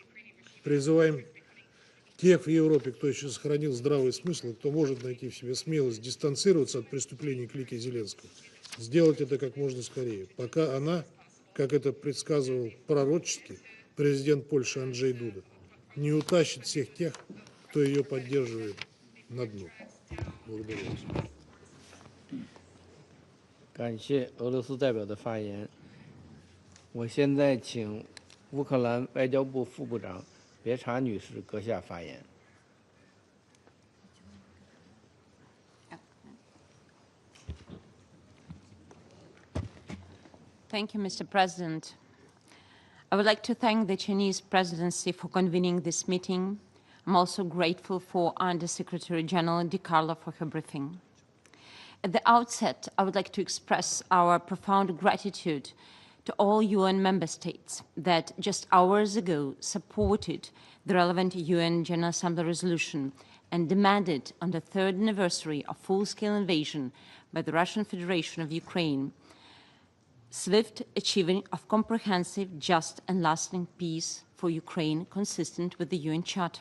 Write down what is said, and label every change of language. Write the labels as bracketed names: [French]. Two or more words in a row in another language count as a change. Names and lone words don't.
[Russian] Призываем тех в Европе, кто еще сохранил здравый смысл, и кто может найти в себе смелость дистанцироваться от преступлений клики Зеленского, сделать это как можно скорее, пока она, как это предсказывал пророчески президент Польши Анджей Дуда, не утащит всех тех, кто ее поддерживает, на дно. Благодарю вас. [Chinese] 感谢俄罗斯代表的发言。我现在请乌克兰外交部副部长别查女士阁下发言。 [English] Thank you, Mr. President. I would like to thank the Chinese presidency for convening this meeting. I'm also grateful for Under-Secretary General Di Carlo for her briefing. At the outset, I would like to express our profound gratitude to all UN member states that just hours ago supported the relevant UN General Assembly resolution and demanded on the 3rd anniversary of full-scale invasion by the Russian Federation of Ukraine swift achieving of comprehensive, just and lasting peace for Ukraine consistent with the UN Charter.